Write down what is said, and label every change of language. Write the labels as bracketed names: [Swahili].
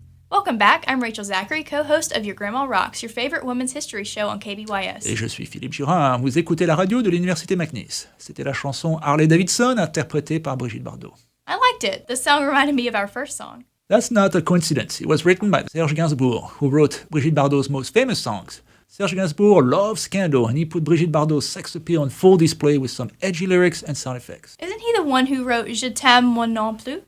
[English] Welcome back, I'm Rachel Zachary, co-host of Your Grandma Rocks, your favorite women's history show on KBYS. [French] Et je suis Philippe Girin, vous écoutez la radio de l'Université McNeese. C'était la chanson Harley Davidson interprétée par Brigitte Bardot. [English] I liked it. The song reminded me of our first song. That's not a coincidence. It was written by Serge Gainsbourg, who wrote Brigitte Bardot's most famous songs. Serge Gainsbourg loves scandal, and he put Brigitte Bardot's sex appeal on full display with some edgy lyrics and sound effects. Isn't he the one who wrote Je t'aime moi non plus?